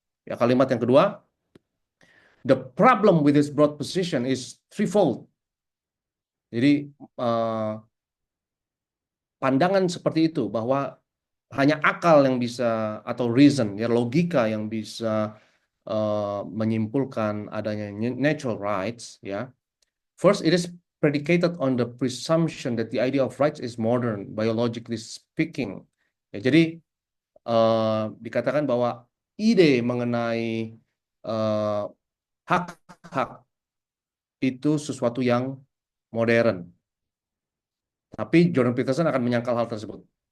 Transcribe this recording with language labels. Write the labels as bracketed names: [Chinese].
[Indonesian] Ya, kalimat yang kedua, [English] the problem with this broad position is threefold. [Indonesian] Jadi pandangan seperti itu bahwa hanya akal yang bisa, atau reason, ya, logika yang bisa menyimpulkan adanya natural rights, ya. [English] First, it is predicated on the presumption that the idea of rights is modern, biologically speaking. [Indonesian] Ya, jadi dikatakan bahwa ide mengenai hak-hak itu sesuatu yang modern. Tapi Jordan Peterson akan menyangkal hal tersebut.